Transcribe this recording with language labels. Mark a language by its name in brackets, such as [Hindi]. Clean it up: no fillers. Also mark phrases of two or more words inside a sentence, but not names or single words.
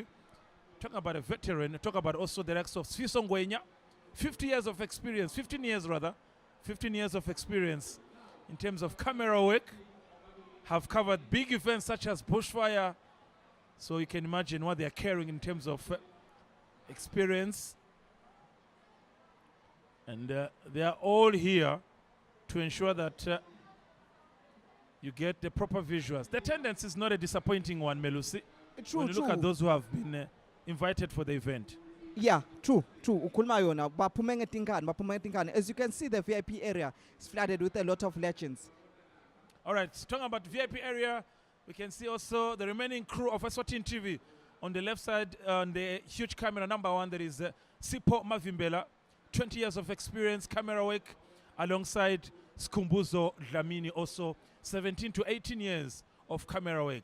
[English] Talking about a veteran, talk about also the likes of Sfiso Ngwenya, 15 years of experience of experience in terms of camera work, have covered big events such as bushfire, so you can imagine what they are carrying in terms of experience. And they are all here to ensure that you get the proper visuals. The attendance is not a disappointing one, Melusi. True, when you look at those who have been invited for the event. Yeah, true. [Swati] Ukhuluma yona baphume ngetinkani. [English] As you can see, the VIP area is flooded with a lot of legends. All right, talking about VIP area, we can see also the remaining crew of Eswatini TV. On the left side, on the huge camera, number 1, there is Sipo Mavimbela, 20 years of experience, camera work, alongside Skumbuzo Dlamini, also 17 to 18 years of camera work.